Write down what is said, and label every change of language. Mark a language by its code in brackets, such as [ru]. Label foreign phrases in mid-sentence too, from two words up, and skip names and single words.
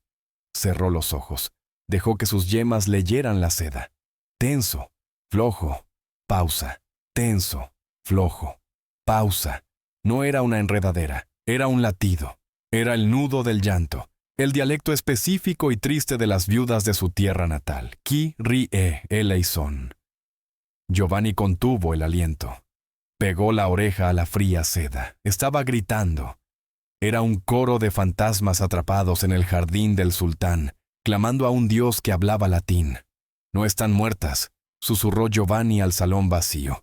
[es] Cerró los ojos, dejó que sus yemas leyeran la seda. Tenso, flojo, pausa, tenso, flojo, pausa. No era una enredadera, era un latido, era el nudo del llanto. El dialecto específico y triste de las viudas de su tierra natal. [el] Qui rie eleison. [es] Giovanni contuvo el aliento. Pegó la oreja a la fría seda. Estaba gritando. Era un coro de fantasmas atrapados en el jardín del sultán, clamando a un dios que hablaba latín. No están muertas, susurró Giovanni al salón vacío.